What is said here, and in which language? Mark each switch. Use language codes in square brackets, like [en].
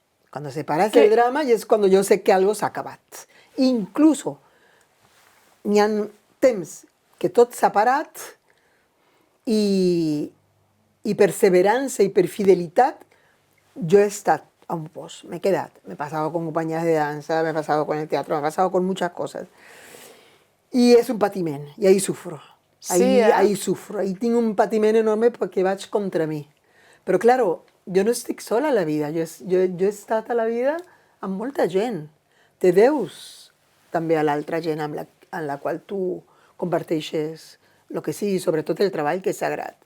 [es] Cuando se para es el drama y es cuando yo sé que algo [ca] s'ha acabat. Incluso n'hi ha temps que tot s'ha parat i perseverança i per fidelitat jo he estat a un post, [es] me he quedado. Me he pasado con compañías de danza, me he pasado con el teatro, me he pasado con muchas cosas. Y es un patiment, y ahí sufro. Ahí sufro, [ca] ahí tinc un patiment enorme perquè vaig contra mi. Però, claro, jo no estic sola a la vida, jo he estat a la vida amb molta gent. Te deus també a l'altra gent amb la qual tu comparteixes el que sigui, sobretot el treball que és sagrat.